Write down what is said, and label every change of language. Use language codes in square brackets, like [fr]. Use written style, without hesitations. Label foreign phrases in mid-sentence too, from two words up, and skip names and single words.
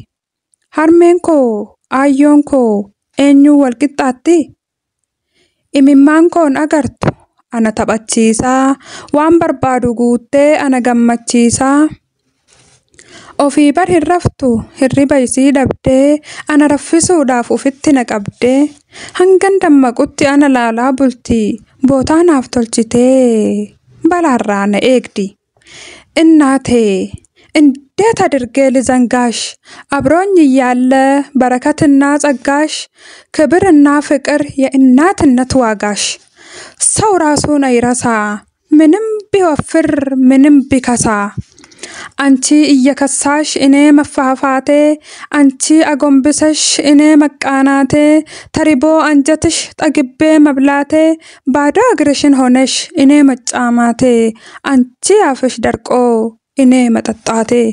[om] Harmeen koo ayyoon koo eenyuun wal qixxaatti imimmaan koon agartu ana taphachiisaa waan barbaadu guuttee ana gammachiisaa ofii bar hin raftu hirriba isii dhabdee ana raffisuudhaaf ufitti na qabdee hangan dammaqutti ana laalaa bultii bootaa naaf tolchitee balaarraa na eegdi innaatee [am] እንዴት አድርጌ ልዘንጋሽ አብሮኝ እያለ በረከትና ጸጋሽ ክብርና ፍቅር የእናትነት ዋጋሽ ሰው ራሱን አይረሳ ምንም ቢወፍር ምንም ቢከሳ አንቺ እየከሳሽ እኔ መፋፋቴ አንቺ አጎንብሰሽ እኔ መቃናቴ ተሪቦ አንጀትሽ ጠግቤ መብላቴ ባዶ እግርሽን ሆነሽ እኔ መጫማቴ አንቺ አፍሽ ደርቆ እኔ መጠጣቴ